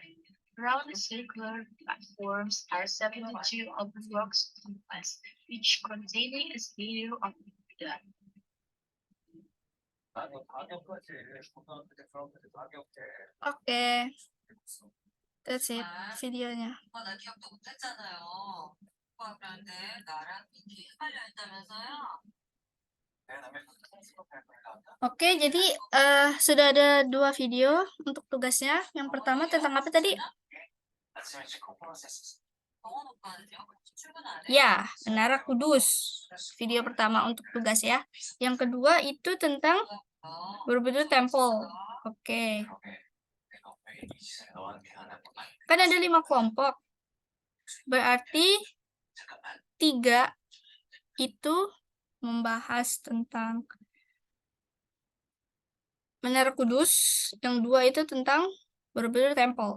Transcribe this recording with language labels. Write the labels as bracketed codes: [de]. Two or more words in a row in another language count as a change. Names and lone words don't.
[en] Round circular platforms are 72 open rock stupas, each containing a statue of Buddha. Oke, that's it videonya. [ko] 나 기억도 못했잖아요. 오빠 그런데 나랑 이렇게 헷갈려 했다면서요? [id] Oke, jadi sudah ada 2 video untuk tugasnya. Yang pertama tentang apa tadi? [ko] 동원 오빠는요? 출근 안 해? [id] Ya, Menara Kudus. Video pertama untuk tugas ya. Yang kedua itu tentang Borobudur Temple. Oke. Kan ada 5 kelompok. Berarti 3 itu membahas tentang Menara Kudus, yang 2 itu tentang Borobudur Temple.